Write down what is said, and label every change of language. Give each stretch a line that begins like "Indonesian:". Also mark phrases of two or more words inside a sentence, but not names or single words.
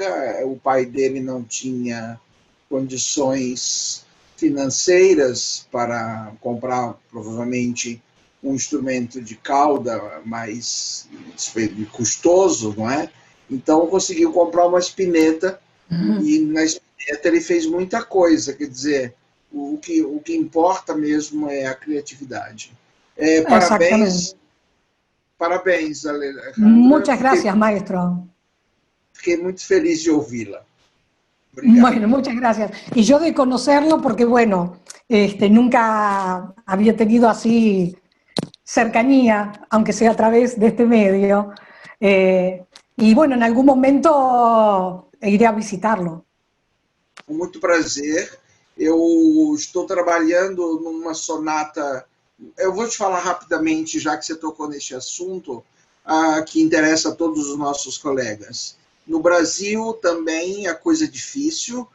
Portuguese: O pai dele não tinha condições financeiras para comprar, provavelmente, um instrumento de cauda mais custoso, não é? Então, conseguiu comprar uma Spinetta, e na Spinetta ele fez muita coisa, quer dizer, o que importa mesmo é a criatividade. Parabéns, Alejandra.
Spanish: Muchas gracias, maestro.
Portuguese: Fiquei muito feliz de ouvi-la.
Spanish: Bueno, muchas gracias. Y yo de conocerlo porque, bueno, nunca había tenido así cercanía, aunque sea a través de este medio. Y bueno, en algún momento iré a visitarlo.
Portuguese: Com muito prazer. Eu estou trabalhando numa sonata. Eu vou te falar rapidamente, já que você tocou neste assunto, que interessa a todos os nossos colegas. No Brasil também a coisa é difícil.